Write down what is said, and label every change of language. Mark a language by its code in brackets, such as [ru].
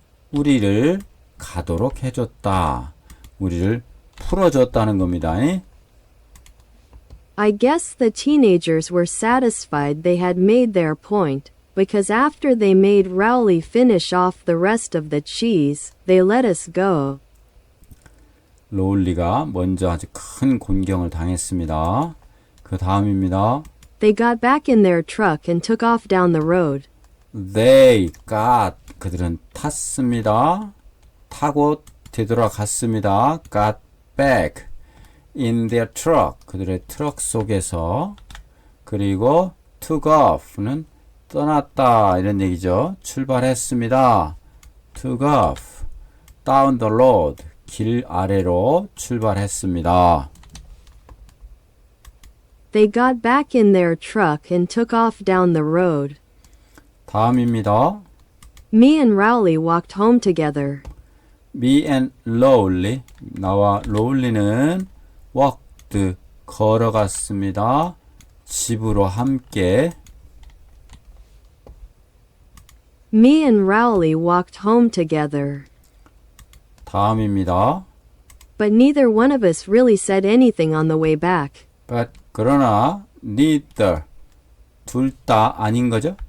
[ko] 우리를 가도록 해줬다. 우리를 풀어줬다는 겁니다. [en] I guess the teenagers were satisfied they had made their point, because after they made Rowley finish off the rest of the cheese, they let us go. [ko] 로울리가 먼저 아주 큰 곤경을 당했습니다. 그 다음입니다. [en] They got back in their truck and took off down the road. They got [ko] 그들은 탔습니다. 타고 되돌아갔습니다. [en] Got back in their truck [ko] 그들의 트럭 속에서 그리고 [en] took off [ko] 는 떠났다 이런 얘기죠. 출발했습니다. [en] took off down the road [ko] 길 아래로 출발했습니다. [en] They got back in their truck and took off down the road. [ko] 다음입니다. [en] Me and Rowley walked home together. Me and Rowley [ko] 나와 로울리는 [en] walked [ko] 걸어갔습니다. 집으로 함께 [en] Me and Rowley walked home together. [ko] 다음입니다. [en] But neither one of us really said anything on the way back. [ko] But 그러나 neither 둘 다 아닌 거죠?